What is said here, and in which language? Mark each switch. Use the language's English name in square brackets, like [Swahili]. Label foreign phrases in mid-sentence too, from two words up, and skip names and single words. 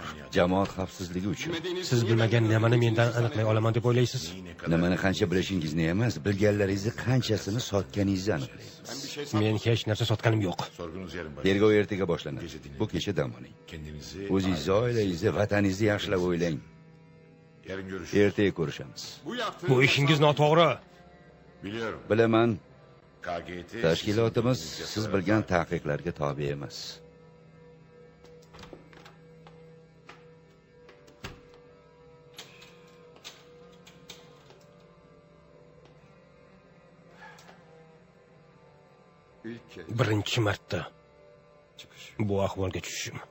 [Uzbek] Jamoat xavfsizligi uchun. Siz bilmagan nimani mendan aniqlay olaman deb o'ylaysiz? Nimani qancha bilishingizni emas, bilganlaringizni qanchasini sotganingizni aniqlaysiz. Men hech narsa sotganim yo'q. [Turkish] Sorgunuz yarın başlar. [Uzbek] Tergov ertaga boshlanadi. Bu kecha dam oling. [Turkish] Kendinizi... [Uzbek] O'zingizni, oilangizni, vataningizni yaxshilab o'ylang. [Turkish] Yarın görüşürüz. [Uzbek] Ertaga ko'rishamiz. Bu ishingiz noto'g'ri. [Turkish] Biliyorum. [Uzbek] Bilaman, Tashkilotimiz siz bilgan taqiqlarga tobe emas. Birinchi marta bu ahvolga tushishim.